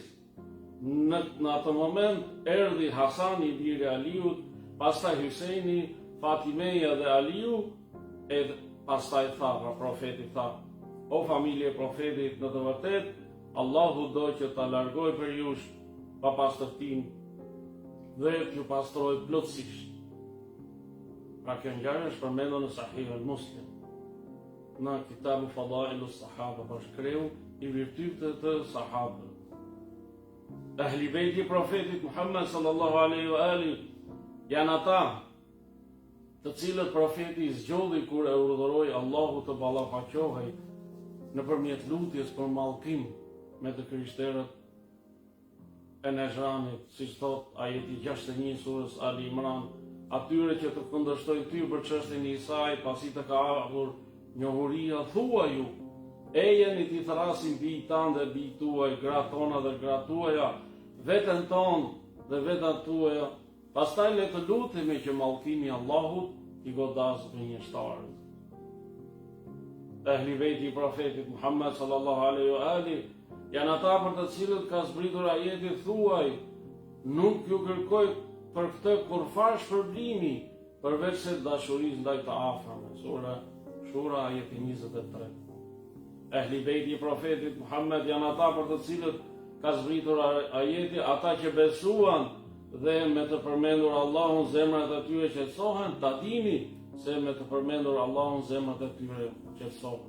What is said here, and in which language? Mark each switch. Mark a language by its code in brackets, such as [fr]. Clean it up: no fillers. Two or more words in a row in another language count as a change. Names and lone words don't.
[sq] Në atë moment erdhi Hasani biri i Aliut, pastaj Hyseini, Fatimeja dhe Aliu, e pastaj tha, profeti tha: o familje e profetit, në të vërtetë Allahu do që ta largoj për ju papastërtinë dhe t'ju pastroj plotësisht. Pra kjo ngjarje është përmendur në Sahih al-Muslim, në kitabu Fadailu Sahaba, për shkreu i virtyteve të sahabëve. Ehli Bejti profetit Muhammed [ar] صلى الله عليه وآله [sq] janë ata të cilët profeti i zgjodhi kur e urdhëroi Allahu të ballafaqohej nëpërmjet lutjes për mallkim me të krishterët e Nejranit, siç thot ajeti 61 surës Ali Imran, atyre që të kundërshtojnë ty për çështjen e Isai, pasi të ka ardhur njohuria, thuaj ju: ejeni t'i thrasim bij tanë dhe bij tuaj, gratë tona dhe gratë tuaja, veten tonë dhe vetat tuaja, pastaj le të lutemi që mallkimi i Allahut i godasë gënjeshtarët. Ehli Bejti i profetit Muhammed [ar] صلى الله عليه وآله [sq] janë ata për të cilët ka zbritur ajeti: thuaj, nuk ju kërkoj për këtë kurfar shpërblimi përveç se dashurisë ndaj të afërmve. Sura Shura ajeti 23. Ehli Bejti i profetit Muhammed janë ata për të cilët ka zbritur ajeti: ata që besuan dhe me të përmendur Allahun zemrat e tyre qetësohen, ta dini se me të përmendur Allahun zemrat e tyre qetësohen.